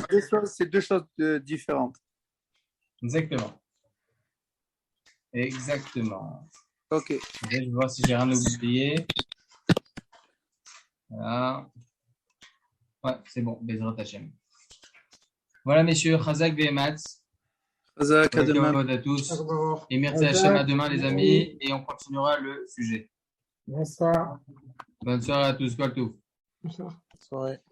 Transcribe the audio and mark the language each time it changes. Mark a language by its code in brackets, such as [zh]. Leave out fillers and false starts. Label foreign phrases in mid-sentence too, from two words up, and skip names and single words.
[fr] C'est deux choses différentes. Exactement. Exactement. Ok. Je vais voir si j'ai rien oublié. Voilà. Ouais, c'est bon. [he] בעזרת השם. [fr] Voilà, messieurs. [he] חזק ואמץ. [fr] Chazak, à demain. À tous. Et merci Hashem, à demain, les amis. Et on continuera le sujet. Bonsoir. Bonne soirée à tous. Quoi que tout. Bonsoir. Soirée.